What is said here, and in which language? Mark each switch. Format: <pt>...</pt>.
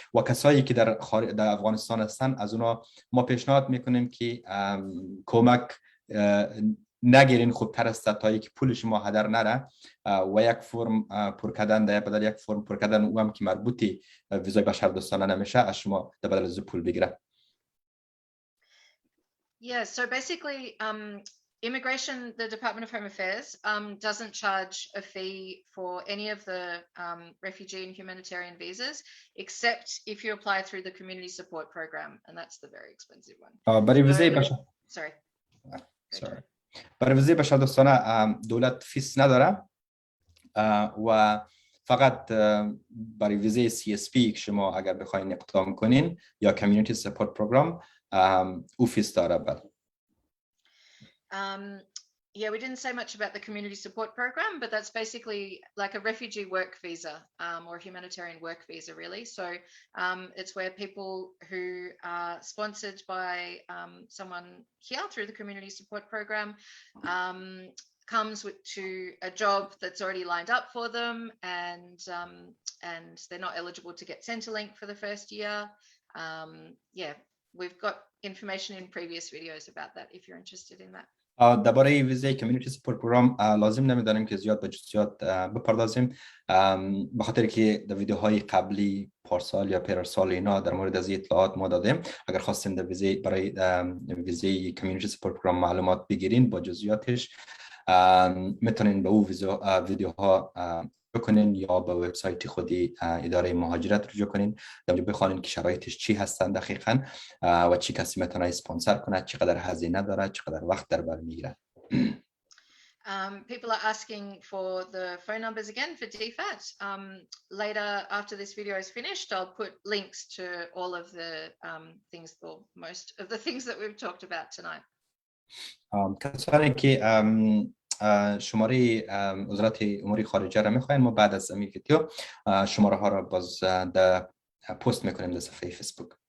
<fa>و کسایی که در افغانستان هستن، از اونا ما پیشنهاد میکنیم که کمک نگیرین، خوبتر است تا که پول شما هدر نره و یک فرم پر کردن در بدل یک فرم پر کردن او هم که مربوطی ویزای بشردوستانه نمیشه از شما در بدل از پول بگیره.</fa> <en>Yeah, so basically immigration, the Department of Home Affairs doesn't charge a fee for any of the refugee and humanitarian visas except if you apply through the community support program, and that's the very expensive one.</en> <fa>برای ویزای برای ویزای بشردوستانه دولت فیس نداره و فقط برای ویزای CSP که شما اگر بخواین اقدام کنین یا کمیونیتی سپورت پروگرام او فیس داره.</fa> <en>Yeah, we didn't say much about the community support program, but that's basically like a refugee work visa or humanitarian work visa, really. So it's where people who are sponsored by someone here through the community support program comes to a job that's already lined up for them, and they're not eligible to get Centrelink for the first year. Yeah, we've got information in previous videos about that if you're interested in that.</en> <fa>درباره ویزای کمیونیتی سپورت پروگرام لازم نمیدانیم که زیاد به جزئیات بپردازیم، به خاطر که در ویدیوهای قبلی پارسال یا پیرسال اینا در مورد از اطلاعات ما دادیم. اگر خواستین در ویزای برای ویزای کمیونیتی سپورت پروگرام معلومات بگیرین با جزئیاتش، میتونین به او ویدیوها بکنین یا به وبسایت خودی اداره مهاجرت رجوع کنین. در اونجا بخوانین که شرایطش چی هستن دقیقاً و چی کسی میتونه اسپانسر کنه، چقدر هزینه داره، چقدر وقت در بر میگیره.</fa> <en>People are asking for the phone numbers again for DFAT. Later, after this video is finished, I'll put links to all of the things, or most of the things that we've talked about tonight.</en> <fa>کسانی که شماره وزارت امور خارجه را میخواین، ما بعد از این ویدیو شماره ها را باز در پست میکنیم در صفحه فیسبوک.</fa>